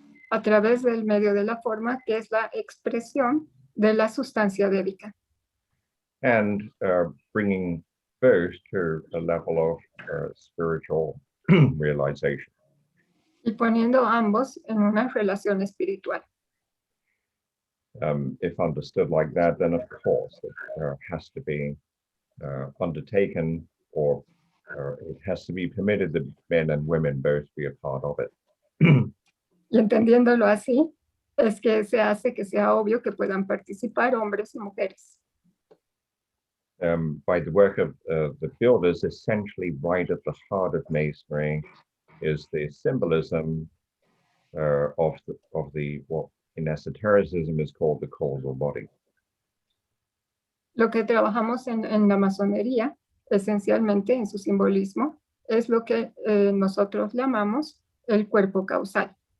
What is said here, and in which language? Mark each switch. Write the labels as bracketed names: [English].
[Spanish] A través del medio de la forma, que es la expresión de la sustancia débica. [English] And bringing both to a level of spiritual realization. [Spanish] Y poniendo ambos en una relación espiritual. [English] If understood like that, then of course it has to be undertaken, or it has to be permitted that men and women both be a part of it. [Spanish] Y entendiéndolo así, es que se hace que sea obvio que puedan participar hombres y mujeres. [English] By the work of the builders, essentially right at the heart of Masonry is the symbolism of the what in esotericism is called the causal body. [Spanish] Lo que trabajamos en la masonería, esencialmente en su simbolismo, es lo que nosotros llamamos el cuerpo causal.